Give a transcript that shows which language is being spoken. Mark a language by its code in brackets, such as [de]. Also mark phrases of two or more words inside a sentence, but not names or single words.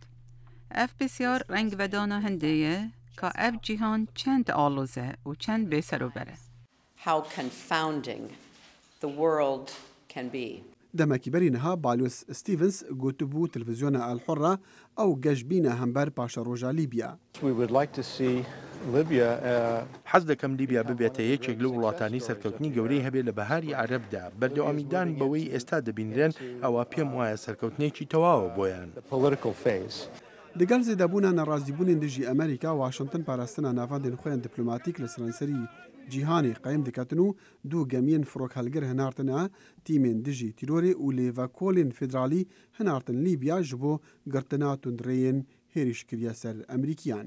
[ku] Ev pisyar rengvedana hindê ye ka ev cîhan çend aloz e û çend bêserober e. Demekî berî niha balyoz Stevens gotibû televizyona El Hurra ew geşbîne hember paşa roja Libya. [ckb] حەز دەکەم لیبیا ببێتە یەکێک لە وڵاتانی سەرکەوتنی گەورەی هەبێت لە بەهاری عەرەبدا بەردەوامیدان بەوەی ئێستا دەبینرێن ئەوە پێم وایە سەرکەوتنێکی تەواوە بۆیان. [ku] Digel zêdebûna nerazîbûnên dijî Emerîka Washington parastina navandên xwe yên dîplomatîk li serenserî cîhanê qeyim diketin û du gemiyên firokhelgir hinartine tîmên dijî tîrorê û lêvekolên federalî hinartin Libya ji bo girtina tundreyên hêrîşkiriya ser Emerîkiyan.